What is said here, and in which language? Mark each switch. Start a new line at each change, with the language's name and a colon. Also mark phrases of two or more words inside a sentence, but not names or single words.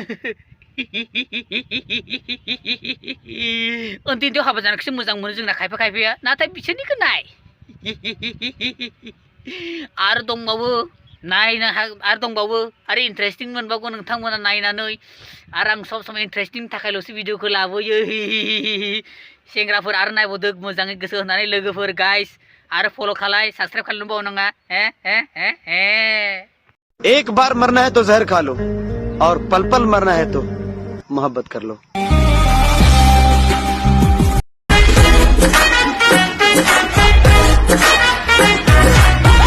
Bodo: उन्दैयाव हाबा जानायखौसो मोजां मोनो जोंना खायफाया नाथाय बिसोरनिखौ नाय आरो दंबावो आरो इन्टारेस्टिं मोनबावगोन नोंथांमोना नायनानै आरो आं
Hindi: सब समय
Bodo: इन्टारेस्टिंनि थाखायल'सो भिडिअखौ लाबोयो सेंग्राफोर आरो नायबावदो मोजाङै गोसो होनानै लोगोफोर गाइस आरो फल' खालाय साबस्क्राइब खालामनो बावनाङा
Hindi: एक बार मरना है तो जहर खा लो और पल पल मरना है तो मोहब्बत कर लो